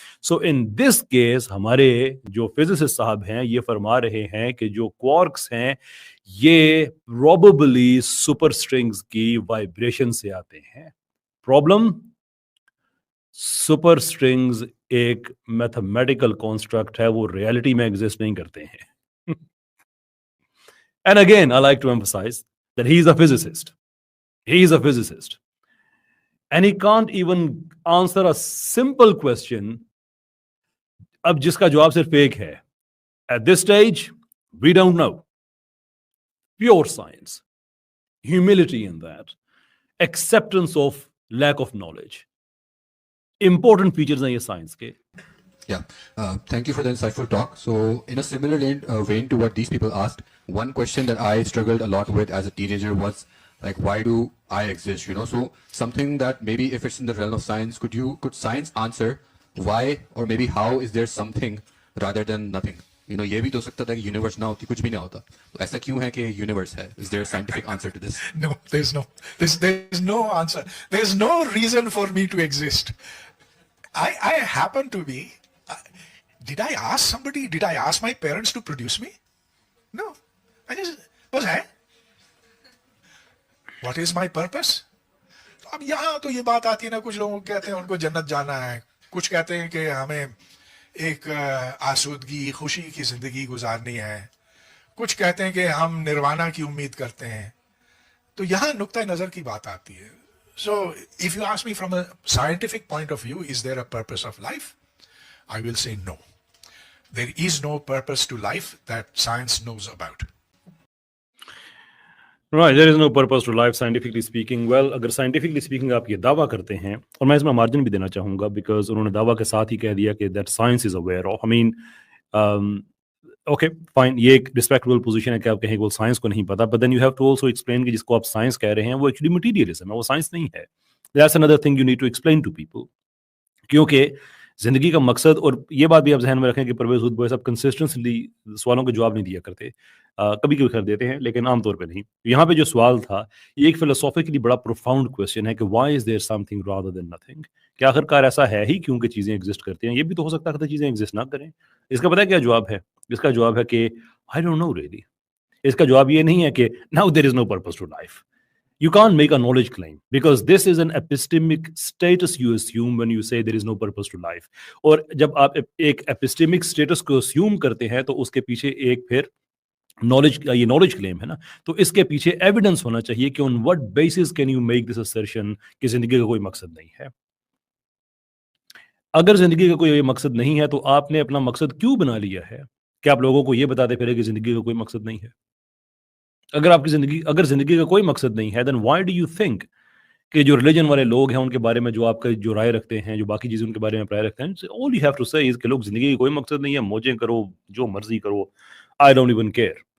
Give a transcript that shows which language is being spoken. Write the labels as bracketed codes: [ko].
[ur] So in this case ہمارے جو physicist صاحب ہیں یہ فرما رہے ہیں کہ جو کوارکس ہیں یہ پروبیبلی سپر سٹرنگز کی وائبریشن سے آتے ہیں. پرابلم, سپر سٹرنگز ایک میتھمیٹیکل کانسٹرکٹ ہے, وہ ریالٹی میں ایگزسٹ نہیں کرتے ہیں. [en] And again, I like to emphasize that he is a physicist. He is a physicist. And he can't even answer a simple question. [ur] اب جس کا جواب صرف ایک ہے. [en] At this stage, we don't know. Pure science. Humility in that. Acceptance of lack of knowledge. Important features [ur] ہیں یہ science کے. [en] Yeah, thank you for the insightful talk. So, in a similar vein to what these people asked, one question that I struggled a lot with as a teenager was like, why do I exist? You know, so something that maybe if it's in the realm of science, could science answer why or maybe how is there something rather than nothing? You know, [ur] یہ بھی تو سکتا تھا کہ universe نہ ہوتی, کچھ بھی نہ ہوتا. تو ایسا کیوں ہے کہ یونیورس ہے? [en] Is there a scientific answer to this? No, there's no answer. There's no reason for me to exist. I happen to be. Did I ask somebody? Did I ask my parents to produce me? No. I just was I. What is my purpose? [ur] اب یہاں تو یہ بات آتی ہے نا, کچھ لوگ کہتے ہیں ان کو جنت جانا ہے, کچھ کہتے ہیں کہ ہمیں ایک آسودگی خوشی کی زندگی گزارنی ہے, کچھ کہتے ہیں کہ ہم نروانا کی امید کرتے ہیں. تو یہاں نقطۂ نظر کی بات آتی ہے. [en] So if you ask me from a scientific point of view, is there a purpose of life? I will say no. There is no purpose to life that science knows about. Right, there is no purpose to life scientifically speaking. Well, [ur] اگر [en] scientifically speaking [ur] آپ یہ دعویٰ کرتے ہیں, اور میں اس میں margin بھی دینا چاہوں گا because انہوں نے دعویٰ کے ساتھ ہی کہہ دیا کہ [en] that science is aware of. I mean, okay, fine, [ur] یہ ایک [en] respectable position [ur] ہے کہ آپ کہیں کہ وہ سائنس کو نہیں پتا, [en] but then you have to also explain [ur] کہ جس کو آپ سائنس کہہ رہے ہیں وہ [en] actually materialism [ur] ہے, وہ سائنس نہیں ہے. [en] That's another thing you need to explain to people. [ur] کیونکہ زندگی کا مقصد, اور یہ بات بھی آپ ذہن میں رکھیں کہ پرویز ہود بھائی صاحب کنسسٹنٹلی سوالوں کے جواب نہیں دیا کرتے, کبھی کبھی کر دیتے ہیں لیکن عام طور پہ نہیں. یہاں پہ جو سوال تھا یہ ایک فلسافیکلی بڑا پروفاؤنڈ کویسچن ہے کہ [en] Y is there some thing rather than nothing. [ur] کہ آخر کار ایسا ہے ہی کیونکہ چیزیں ایگزسٹ کرتی ہیں. یہ بھی تو ہو سکتا ہے کہ چیزیں ایگزسٹ نہ کریں. اس کا پتہ ہے کیا جواب ہے؟ اس کا جواب ہے کہ [en] I don't know really. [ur] اس کا جواب یہ نہیں ہے کہ [en] Now there is no purpose to life. You can't make a knowledge claim because this is an epistemic status you assume when you say there is no purpose to life. [ur] اور جب آپ ایک epistemic status کو assume کرتے ہیں تو اس کے پیچھے ایک پھر knowledge, یہ knowledge claim ہے نا, تو اس کے پیچھے evidence ہونا چاہیے کہ [en] on what basis can you make this assertion [ur] کہ زندگی کا کوئی مقصد نہیں ہے. اگر زندگی کا کوئی مقصد نہیں ہے تو آپ نے اپنا مقصد کیوں بنا لیا ہے کہ آپ لوگوں کو یہ بتاتے پھرے کہ زندگی کا کوئی مقصد نہیں ہے؟ اگر زندگی کا کوئی مقصد نہیں ہے [en] then why do you think [ur] کہ جو ریلیجن والے لوگ ہیں ان کے بارے میں جو آپ کا جو رائے رکھتے ہیں, جو باقی چیزیں ان کے بارے میں رائے رکھتے ہیں, [en] all you have to say is [ur] کہ لوگ زندگی کا کوئی مقصد نہیں ہے, موجیں کرو, جو مرضی کرو, [en] I don't even care.